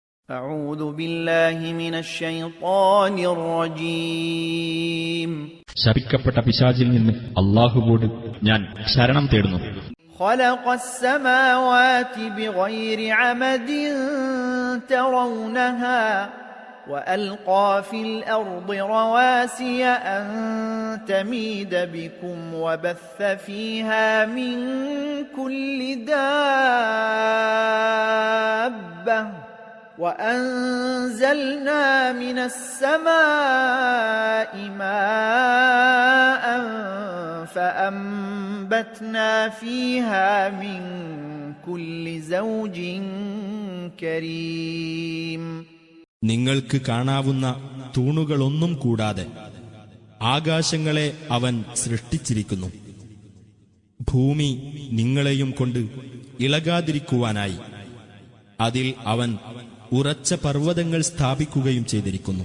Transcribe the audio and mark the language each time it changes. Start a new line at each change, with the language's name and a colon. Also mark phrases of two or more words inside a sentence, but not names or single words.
Arabic: أعوذ بالله من الشيطان الرجيم.
Malayalam: ശപിക്കപ്പെട്ട പിശാചിൽ നിന്ന് അല്ലാഹുവോട് ഞാൻ ശരണം തേടുന്നു.
Arabic: خلق السماوات بغير عمد ترونها وألقى في الأرض رواسي أن تميد بكم وبث فيها من كل دابة وأنزلنا من السماء ماء فأنبتنا فيها من كل زوج كريم.
Malayalam: നിങ്ങൾക്ക് കാണാവുന്ന തൂണുകളൊന്നും കൂടാതെ ആകാശങ്ങളെ അവൻ സൃഷ്ടിച്ചിരിക്കുന്നു. ഭൂമി നിങ്ങളെയും കൊണ്ട് ഇളകാതിരിക്കുവാനായി അതിൽ അവൻ ഉറച്ച പർവ്വതങ്ങൾ സ്ഥാപിക്കുകയും ചെയ്തിരിക്കുന്നു.